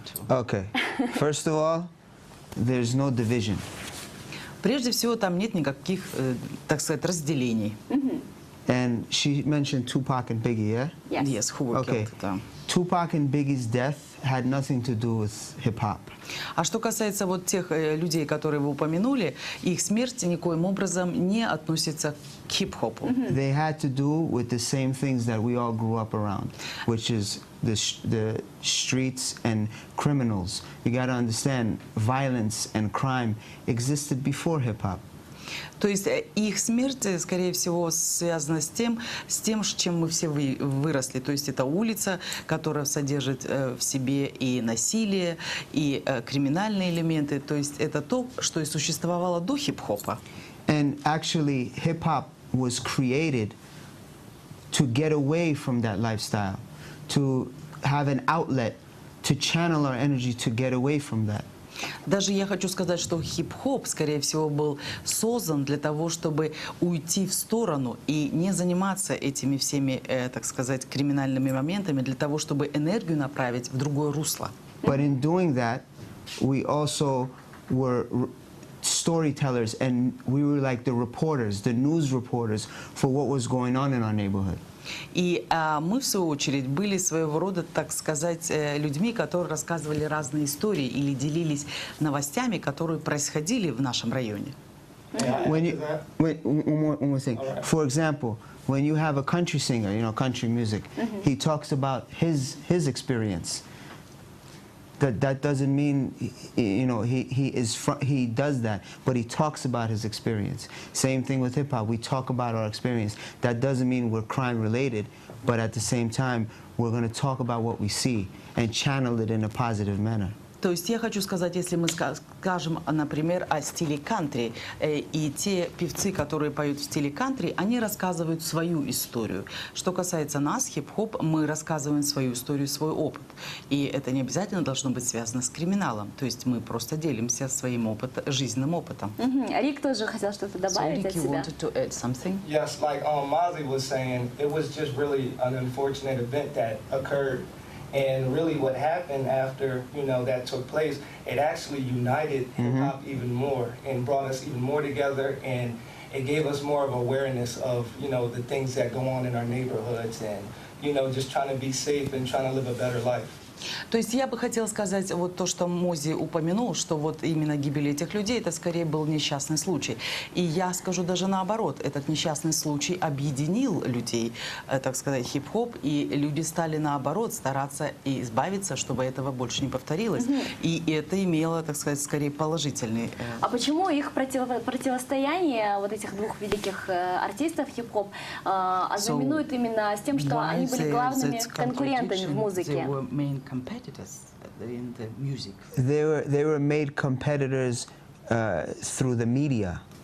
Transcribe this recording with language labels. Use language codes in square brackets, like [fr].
[en] Okay, first of all, there's no division. [ru] Прежде всего, там нет никаких, так сказать, разделений. [en] And she mentioned Tupac and Biggie, yeah? Yes, who were Okay. killed, [ru] да. [en] Tupac and Biggie's death had nothing to do with hip-hop. [ru] А что касается вот тех людей, которые вы упомянули, их смерть никоим образом не относится к хип-хопу. [en] They had to do with the same things that we all grew up around, which is the streets and criminals. You got to understand, violence and crime existed before hip-hop. [ru] То есть их смерть, скорее всего, связана с тем, с чем мы все выросли. То есть это улица, которая содержит в себе и насилие, и криминальные элементы. То есть это то, что и существовало до хип-хопа. [en] And actually, hip-hop was created to get away from that lifestyle, to have an outlet, to channel our energy to get away from that. [ru] Даже я хочу сказать, что хип-хоп, скорее всего, был создан для того, чтобы уйти в сторону и не заниматься этими всеми, так сказать, криминальными моментами, для того, чтобы энергию направить в другое русло. [en] But in doing that, we also were storytellers, and we were like the reporters, the news reporters for what was going on in our neighborhood. [ru] И мы, в свою очередь, были своего рода, так сказать, людьми, которые рассказывали разные истории или делились новостями, которые происходили в нашем районе. [en] Wait, one more thing. All right. For example, when you have a country singer, you know, country music, he talks about his experience. That doesn't mean, you know, he does that, but he talks about his experience. Same thing with hip hop. We talk about our experience. That doesn't mean we're crime related, but at the same time, we're going to talk about what we see and channel it in a positive manner. [ru] То есть я хочу сказать, если мы скажем, например, о стиле кантри, и те певцы, которые поют в стиле кантри, они рассказывают свою историю. Что касается нас, хип-хоп, мы рассказываем свою историю, свой опыт. И это не обязательно должно быть связано с криминалом. То есть мы просто делимся своим жизненным опытом. Рик тоже хотел что-то добавить от себя. [en] Yes, like Mozzie was saying, it was just really an unfortunate event that occurred. And really what happened after, you know, that took place, it actually united hip-hop even more and brought us even more together, and it gave us more of awareness of, you know, the things that go on in our neighborhoods and, you know, just trying to be safe and trying to live a better life. [ru] То есть я бы хотела сказать вот то, что Мози упомянул, что вот именно гибель этих людей, это скорее был несчастный случай. И я скажу даже наоборот, этот несчастный случай объединил людей, так сказать, хип-хоп, и люди стали наоборот стараться и избавиться, чтобы этого больше не повторилось. И это имело, так сказать, скорее положительный... А почему их противостояние вот этих двух великих артистов хип-хоп ознаменует именно с тем, что они были главными конкурентами в музыке? [en] Competitors in the music. They were made competitors through the media.